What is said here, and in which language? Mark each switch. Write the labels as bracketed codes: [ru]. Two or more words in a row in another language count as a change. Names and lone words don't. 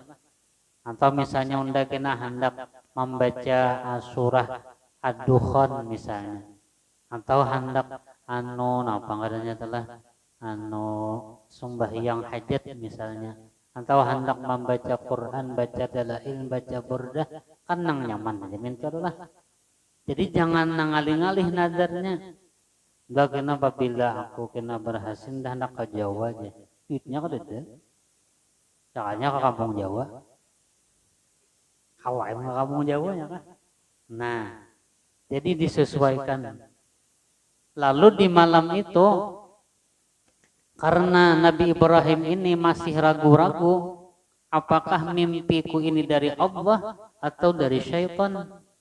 [bjn] Atau misalnya unda kena hendak membaca surah Ad-Dukhan misalnya, atau hendak napa ngaranya telah sembahyang hajat misalnya, atau hendak membaca Quran, baca dalail, baca burdah, kan nang nyaman aja mintalah. Jadi jangan nangalih-ngalih nazarnya. Enggak kena apabila aku kena berhasil dah hendak ke Jawa aja. [id] Duitnya kan ada. [bjn] Caranya ke kampung Jawa. Kawai ke kampung Jawa ya kan. [id] Nah, jadi disesuaikan. Lalu di malam itu, karena Nabi Ibrahim ini masih ragu-ragu, apakah mimpiku ini dari Allah atau dari syaitan?